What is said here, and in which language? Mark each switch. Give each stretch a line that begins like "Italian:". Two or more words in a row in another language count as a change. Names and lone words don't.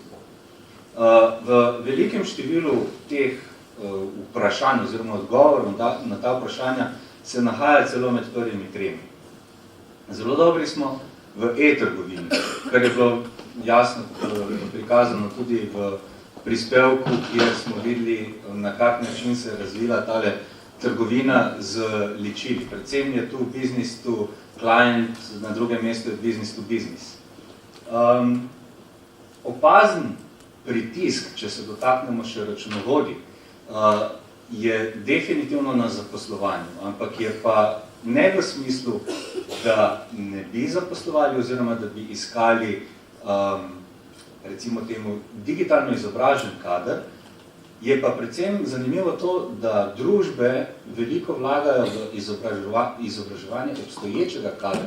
Slovenian: V velikem številu teh vprašanj oziroma odgovorov na ta vprašanja se nahaja celo med prvimi 3. Zelo dobri smo v e-trgovini, kar je bilo jasno prikazano tudi v prispevku, kjer smo videli, na kak način se je razvila tale trgovina z ličili. Predvsem je tu
English: business to client,
Slovenian: na drugem mestu je
English: business to business.
Slovenian: Opazen pritisk, če se dotaknemo še računovodij, je definitivno na zaposlovanju, ampak je pa ne v smislu, da ne bi zaposlovali oziroma da bi iskali recimo temu digitalno izobražen kader, Je pa predvsem zanimivo to, da družbe veliko vlagajo v izobraževanje obstoječega kadra.